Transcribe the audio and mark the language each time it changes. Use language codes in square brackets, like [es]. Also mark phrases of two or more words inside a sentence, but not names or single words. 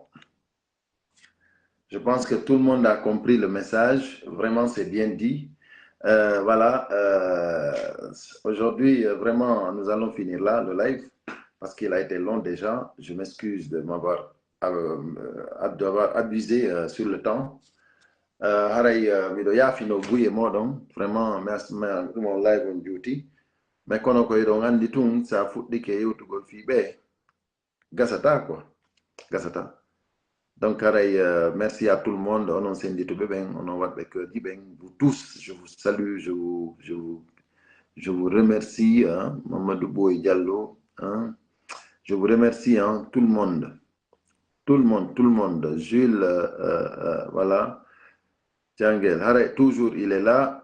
[fr] Je pense que tout le monde a compris le message. Vraiment, c'est bien dit. Voilà. Aujourd'hui, vraiment, nous allons finir là, le live, parce qu'il a été long déjà. Je m'excuse de m'avoir abusé sur le temps. [ff] Haray miɗo yaafino guye moɗon [fr] vraiment merci [ff] ɗum on [en] live on duty [ff] mais kono ko eɗon andi tun sa fuɗɗike yewtugol fiɓe gasata [fr] quoi gasata donc haray merci à tout le monde [ff] onon sendituɓe ɓen onon waɗɓe keudi ɓen [fr] vous tous je vous salue je vous remercie hein, Mamadou Boy Diallo hein, je vous remercie hein, tout le monde Jules voilà Djangel, Haray, toujours il est là.